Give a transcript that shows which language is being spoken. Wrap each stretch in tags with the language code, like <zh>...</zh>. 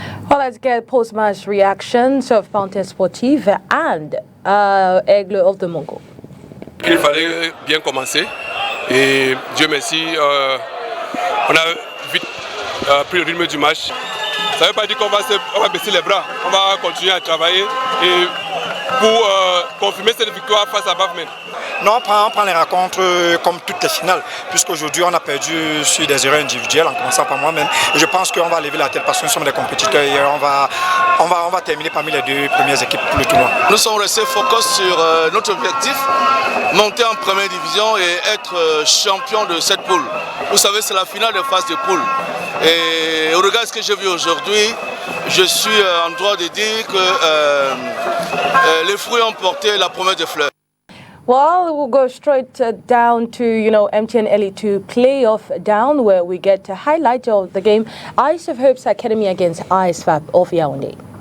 <en>Let's get post-match reactions of Panthère Sportive and Aigle of the Mongo.</en> <fr>Il fallait bien commencer et Dieu merci, on a vite pris le rythme du match. Ça ne veut pas dire qu'on va baisser les bras, on va continuer à travailler et pour confirmer cette victoire face à Baphomet. Non, on prend les rencontres comme toutes les finales, puisqu'aujourd'hui on a perdu sur des erreurs individuelles, en commençant par moi-même. Et je pense qu'on va lever la tête parce que nous sommes des compétiteurs et on va terminer parmi les 2 premières équipes pour le tournoi. Nous sommes restés focus sur notre objectif, monter en première division et être champion de cette poule. Vous savez, c'est la finale de phase de poule. Et au regard de ce que j'ai vu aujourd'hui, je suis en droit de dire que les fruits ont porté la promesse des fleurs.</fr> <en>Well, we'll go straight down to, MTN Elite2 playoff down, where we get a highlight of the game. Ice of Hopes Academy against ISFAP of Yaoundé.</en>